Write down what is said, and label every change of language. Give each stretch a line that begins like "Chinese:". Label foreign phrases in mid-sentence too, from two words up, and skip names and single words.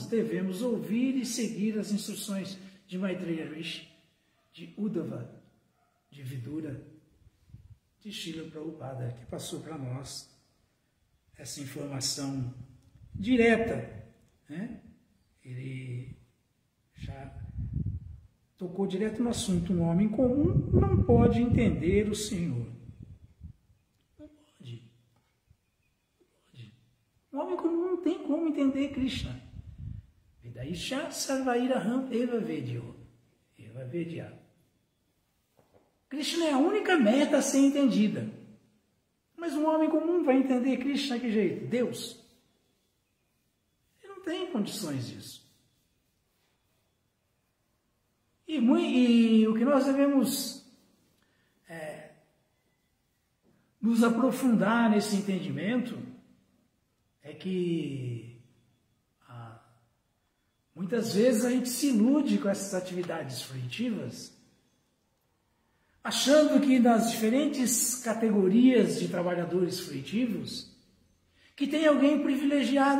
Portuguese: Devemos ouvir e seguir as instruções de Maitreya Rishi, de Uddhava, de Vidura, de Srila Prabhupada, que passou para nós essa informação direta. Ele já tocou direto no assunto. Um homem comum não pode entender o Senhor. Não pode. Um homem comum não tem como entender Krishna.
Sanskrit: Vedaisha sarvairaham eva vedyo. Eva vedya.
Portuguese: Krishna é a única meta a ser entendida. Mas um homem comum vai entender Krishna de que jeito? Deus. Ele não tem condições disso. E o que nós devemos nos aprofundar nesse entendimento é que muitas vezes a gente se ilude com essas atividades fruitivas, achando que nas diferentes categorias de trabalhadores fruitivos, que tem alguém privilegiado.